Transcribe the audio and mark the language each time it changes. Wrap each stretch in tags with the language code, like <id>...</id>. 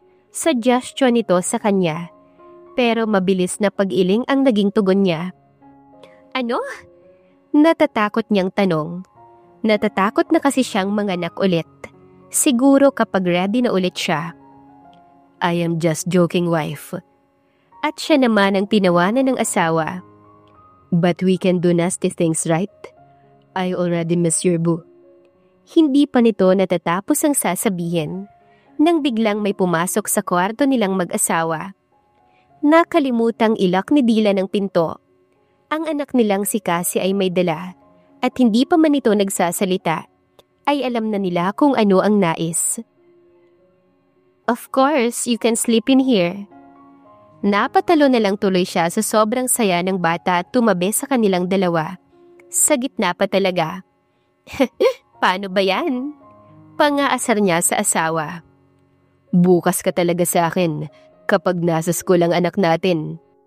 <tl>Suggestion nito sa kanya, pero mabilis na pag-iling ang naging tugon niya. Ano? Natatakot niyang tanong. Natatakot na kasi siyang manganak ulit. Siguro kapag ready na ulit siya.</tl> <en>I am just joking, wife.</en> <tl>At siya naman ang tinawanan ng asawa.</tl> <en>But we can do nasty things, right? I already miss your boo.</en> <tl>Hindi pa nito natatapos ang sasabihin nang biglang may pumasok sa kwarto nilang mag-asawa. Nakalimutang ilak ni Dylan ang pinto. Ang anak nilang si Cassie ay may dala at hindi pa man ito nagsasalita ay alam na nila kung ano ang nais.</tl> <en>Of course, you can sleep in here.</en> <tl>Napatalo na lang tuloy siya sa sobrang saya ng bata at tumabi sa kanilang dalawa. Sa gitna pa talaga. Paano ba yan? Pangaasar niya sa asawa. Bukas ka talaga sa akin kapag nasa school ang anak natin.</tl>